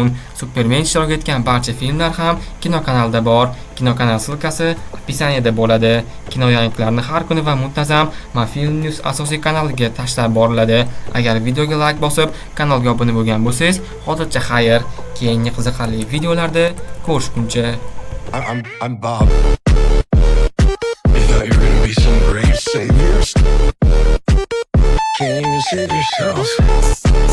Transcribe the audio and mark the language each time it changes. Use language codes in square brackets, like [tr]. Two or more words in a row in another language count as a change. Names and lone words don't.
[uz] Superman ishtirok etgan barcha filmlar ham kino kanalda bor. Kino kanal silkasi opisiyaniyada bo'ladi. Kino yangiliklarni har kuni va muntazam Film News asosiy kanaliga tashlab boriladi. Agar videoga like bosib, kanalga obuna bo'lgan bo'lsangiz, hozircha xayr. Keyingi qiziqarli videolarda ko'rishguncha. [en] I'm Bob. You thought you were gonna be some great saviors? Can't even save yourself.